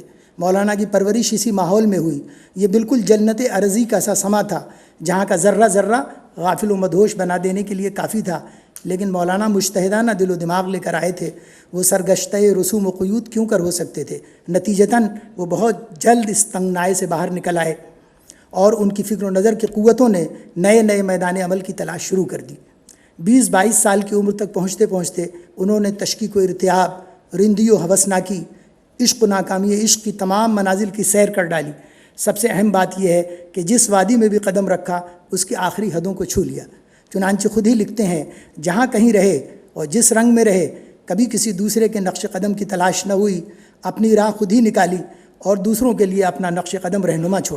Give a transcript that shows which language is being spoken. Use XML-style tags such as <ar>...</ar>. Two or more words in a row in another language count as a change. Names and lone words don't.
<ur>مولانا کی پرورش اسی ماحول میں ہوئی۔ یہ بالکل جنت ارضی کا سا سما تھا جہاں کا ذرہ ذرہ غافل و مدہوش بنا دینے کے لیے کافی تھا، لیکن مولانا مجتہدانہ دل و دماغ لے کر آئے تھے۔ وہ سرگشتہ رسوم و قیود کیوں کر ہو سکتے تھے؟ نتیجتاً وہ بہت جلد اس تنگنائی سے باہر نکل آئے اور ان کی فکر و نظر کی قوتوں نے نئے نئے میدان عمل کی تلاش شروع کر دی۔ 20-22 سال کی عمر تک پہنچتے پہنچتے انہوں نے تشکیک و ارتیاب، رندی و حوثناکی، عشق و ناکامی عشق کی تمام منازل کی سیر کر ڈالی۔ سب سے اہم بات یہ ہے کہ جس وادی میں بھی قدم رکھا اس کی آخری حدوں کو چھو لیا۔ چنانچہ خود ہی لکھتے ہیں، جہاں کہیں رہے اور جس رنگ میں رہے، کبھی کسی دوسرے کے نقش قدم کی تلاش نہ ہوئی، اپنی راہ خود ہی نکالی اور دوسروں کے لیے اپنا نقش قدم رہنما چھوڑا۔</ur>